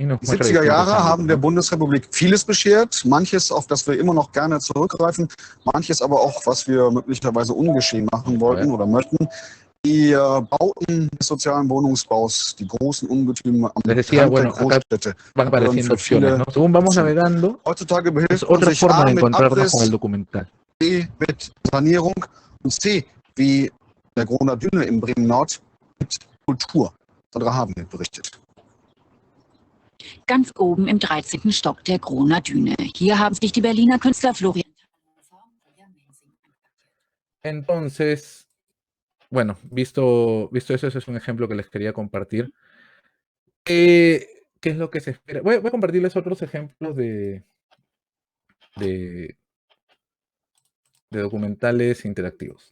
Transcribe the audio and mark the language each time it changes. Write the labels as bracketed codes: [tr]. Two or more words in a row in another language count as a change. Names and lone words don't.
[de] 70er Jahre haben der Bundesrepublik vieles beschert, manches, auf das wir immer noch gerne zurückgreifen, manches aber auch, was wir möglicherweise ungeschehen machen wollten oder möchten. Die Bauten des sozialen Wohnungsbaus, die großen Ungetüme am Rand der Großstädte. [es] Van apareciendo opciones, ¿no? Según vamos navegando, [de] heutzutage [es] es [de] behilft man [es] otra [de] sich [es] forma [de] A [es] de [de] mit [es] encontrarnos [de] Abriss, [es] con el documental. [de] B mit Sanierung und C wie der Groner Düne in Bremen-Nord mit Kultur. Sandra Haben berichtet. Ganz oben im 13. Stock der Groner Düne. Hier haben sich die Berliner Künstler Florian [es] Entonces, bueno, visto eso, ese es un ejemplo que les quería compartir. ¿Qué es lo que se espera? Voy a compartirles otros ejemplos de documentales interactivos.